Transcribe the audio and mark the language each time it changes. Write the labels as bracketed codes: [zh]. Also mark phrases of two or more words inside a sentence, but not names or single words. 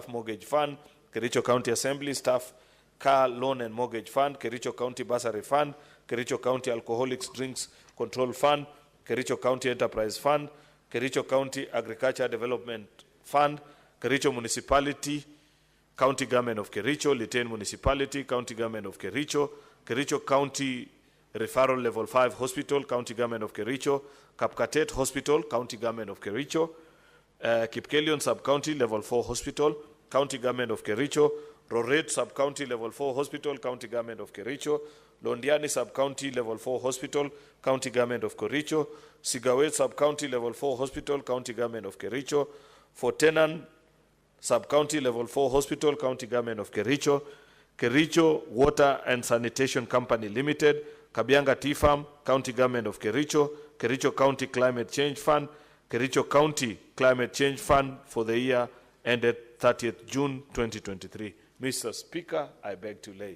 [en] Mortgage Fund, Kericho County Assembly Staff Car Loan and Mortgage Fund, Kericho County Bursary Fund, Kericho County Alcoholics Drinks Control Fund, Kericho County Enterprise Fund, Kericho County Agriculture Development Fund, Kericho Municipality, County Government of Kericho, Litein Municipality, County Government of Kericho, Kericho County Referral Level 5 Hospital, County Government of Kericho, Kapkatet Hospital, County Government of Kericho, Kipkelion Sub-County Level 4 Hospital, County Government of Kericho, Roret Sub-County Level 4 Hospital, County Government of Kericho, Londiani Sub-County Level 4 Hospital, County Government of Kericho, Sigawet Sub-County Level 4 Hospital, County Government of Kericho, Fortenan Sub-County Level 4 Hospital, County Government of Kericho, Kericho Water and Sanitation Company Limited, Kabianga Tea Farm, County Government of Kericho, Kericho County Climate Change Fund, Kericho County Climate Change Fund for the year ended 30th June 2023. Mr. Speaker, I beg to lay.